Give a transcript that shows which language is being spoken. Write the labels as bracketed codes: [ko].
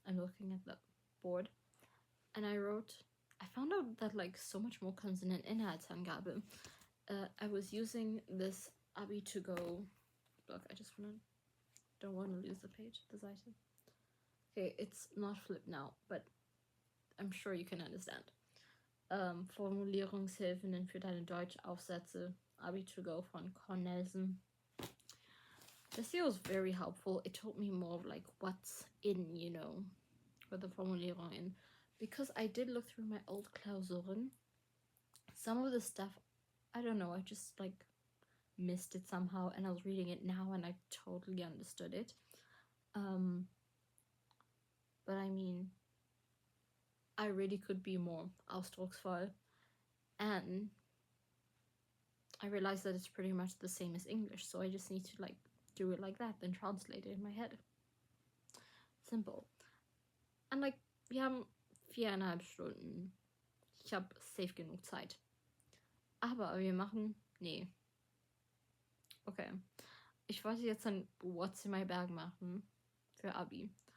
[en] I'm looking at the board, and I found out that like so much more consonant Inhaltsangabe. I was using this Abi to go. Look, I just don't want to lose the page, the Seite. Okay, it's not flipped now, but I'm sure you can understand. [de] Formulierungshilfen für deine Deutschaufsätze, Abi to go von Cornelsen. [en] This year was very helpful. It taught me more of like what's in, you know, with the Formulierungen. Because I did look through my old Klausuren. Some of the stuff, I don't know, I just like missed it somehow, and I was reading it now and I totally understood it. But I mean, I really could be more ausdrucksvoll, and I realized that it's pretty much the same as English, so I just need to like do it like that, then translate it in my head. Simple. And like, [de] wir haben 4,5 Stunden. Ich habe safe genug Zeit. Aber wir machen, nee. Okay. Ich wollte jetzt ein [en] What's in my bag [de] machen für Abi.